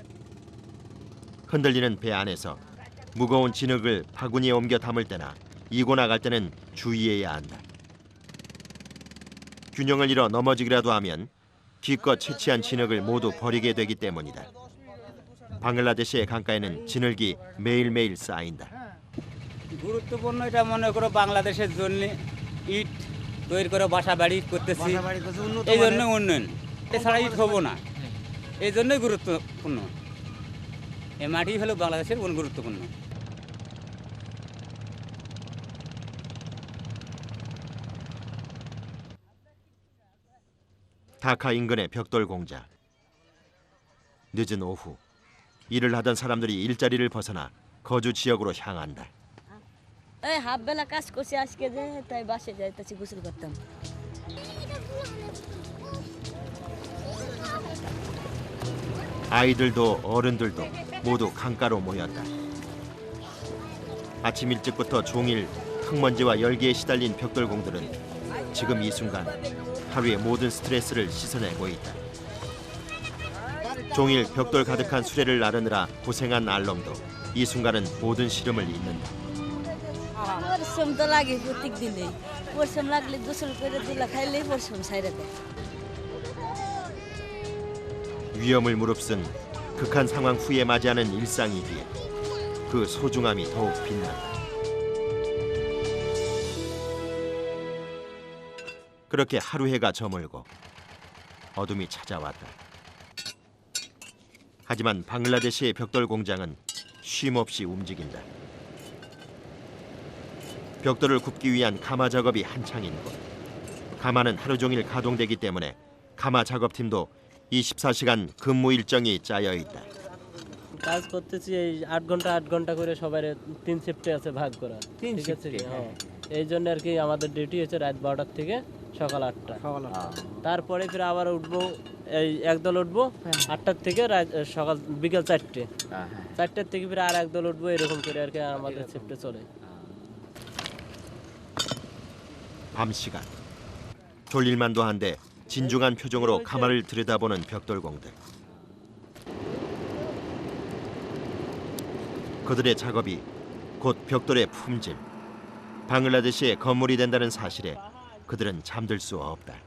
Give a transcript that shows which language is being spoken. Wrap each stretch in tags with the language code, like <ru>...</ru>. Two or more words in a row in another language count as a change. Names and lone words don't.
<ko>흔들리는 배 안에서 무거운 진흙을 바구니에 옮겨 담을 때나 이고 나갈 때는 주의해야 한다. 균형을 잃어 넘어지기라도 하면 기껏 채취한 진흙을 모두 버리게 되기 때문이다. 방글라데시의 강가에는 진흙이 매일매일 쌓인다.</ko> <bn>গুরুত্বপূর্ণ এটা মনে করো বাংলাদেশের জন্য ইট তৈরি করে বাসা বাড়ি করতেছি এই জন্য উন্নয়ন এছাড়া ইট হবো না এই জন্যই গুরুত্বপূর্ণ এই মাটি হলো বাংলাদেশের গুরুত্বপূর্ণ</bn> <ko>다카 인근의 벽돌 공장. 늦은 오후 일을 하던 사람들이 일자리를 벗어나 거주 지역으로 향한다.</ko> <bn>এই হাফ বেলা কাজ করছি আজকে যে তাই বাসে যাইতেছি গোসল করতাম</bn> <ko>아이들도 어른들도 모두 강가로 모였다. 아침 일찍부터 종일 흙먼지와 열기에 시달린 벽돌공들은 지금 이 순간 하루의 모든 스트레스를 씻어내고 있다. 종일 벽돌 가득한 수레를 나르느라 고생한 알럼도 이 순간은 모든 시름을 잊는다.</ko> <bn>পরিশ্রম তো লাগে প্রত্যেক দিনেই পরিশ্রম লাগলে গোসল করে তুলা খাইলেই পরিশ্রম সাইরে দেয়</bn> <ko>위험을 무릅쓴 극한 상황 후에 맞이하는 일상이기에 그 소중함이 더욱 빛난다. 그렇게 하루 해가 저물고 어둠이 찾아왔다. 하지만 방글라데시의 벽돌 공장은 쉼없이 움직인다. 벽돌을 굽기 위한 가마 작업이 한창인 곳. 가마는 하루 종일 가동되기 때문에 가마 작업팀도 24시간 근무 일정이 짜여 있다.</ko> <bn>কাজ করতেছি এই 8 ঘন্টা করে সবার 3 শিফটে আছে ভাগ করা ঠিক আছে হ্যাঁ এই জন্য আর কি আমাদের ডিউটি হচ্ছে রাত 12টা থেকে সকাল 8টা তারপরে ফির আবার উঠবো এই একদল উঠবো 8টা থেকে সকাল বিকেল 4টে 4টার থেকে ফির আর একদল উঠবো এরকম করে আর কি আমাদের শিফটে চলে</bn> <ko>밤 시간 졸릴만도 한데 진중한 표정으로 가마를 들여다보는 벽돌공들. 그들의 작업이 곧 벽돌의 품질, 방글라데시의 건물이 된다는 사실에 그들은 잠들 수 없다.</ko>